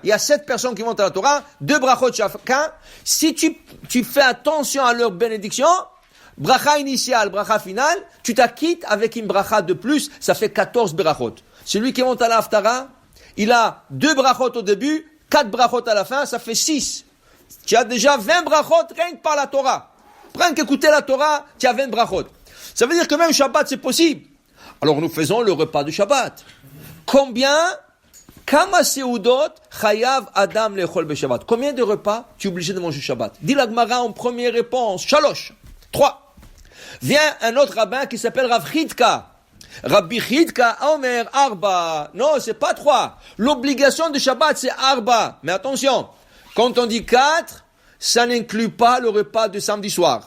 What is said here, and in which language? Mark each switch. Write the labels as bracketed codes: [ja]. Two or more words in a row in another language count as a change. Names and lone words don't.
[fr] Il y a 7 personnes qui montent à la Torah, 2 brachot chacun. Si tu fais attention à leur bénédiction, bracha initiale, bracha finale, tu t'acquittes avec une bracha de plus, ça fait 14 brachot. Celui qui monte à la Haftara, il a 2 brachot au début, 4 brachot à la fin, ça fait 6. Tu as déjà 20 brachot rien que par la Torah. Rien qu'écouter la Torah, tu as 20 brachot. Ça veut dire que même Shabbat, c'est possible. Alors nous faisons le repas de Shabbat. [he] כמה סעודות חייב אדם לאכול בשבת. [fr] Combien de repas tu es obligé de manger Shabbat? Dit la Gemara en première réponse. Shalosh. 3. Vient un autre rabbin qui s'appelle Rav Chidka. [he] רבי חידקא אומר ארבע. [fr] Non, c'est pas 3. L'obligation de Shabbat, c'est Arba. Mais attention, quand on dit 4, ça n'inclut pas le repas de samedi soir.